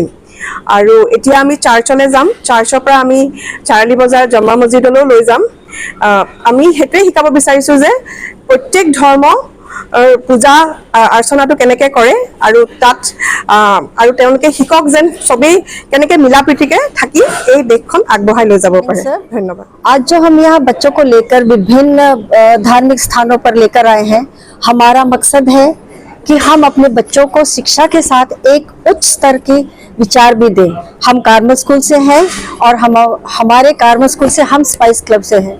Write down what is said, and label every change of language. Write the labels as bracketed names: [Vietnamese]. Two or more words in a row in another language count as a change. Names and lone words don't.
[Assamese] আৰু এতিয়া আমি চাৰ্চলৈ যাম, চাৰ্চৰ পৰা আমি চাৰিআলি বজাৰ জমা মছজিদলৈও লৈ যাম। আমি সেইটোৱে শিকাব বিচাৰিছোঁ যে প্ৰত্যেক ধৰ্ম পূজা অৰ্চনাটো কেনেকৈ কৰে আৰু তাত আৰু তেওঁলোকে শিকক যেন চবেই কেনেকৈ মিলাপ্ৰীতিকৈ থাকি এই দেশখন আগবঢ়াই লৈ যাব পাৰে। ধন্যবাদ। [Hindi] आज जो हम यहाँ बच्चों को लेकर विभिन्न धार्मिक स्थानों पर लेकर आए हैं, हमारा मकसद है कि हम अपने बच्चों को शिक्षा के साथ एक उच्च स्तर के विचार भी दें। हम कार्मल स्कूल से हैं और हमारे कार्मल स्कूल से हम स्पाइस क्लब से हैं।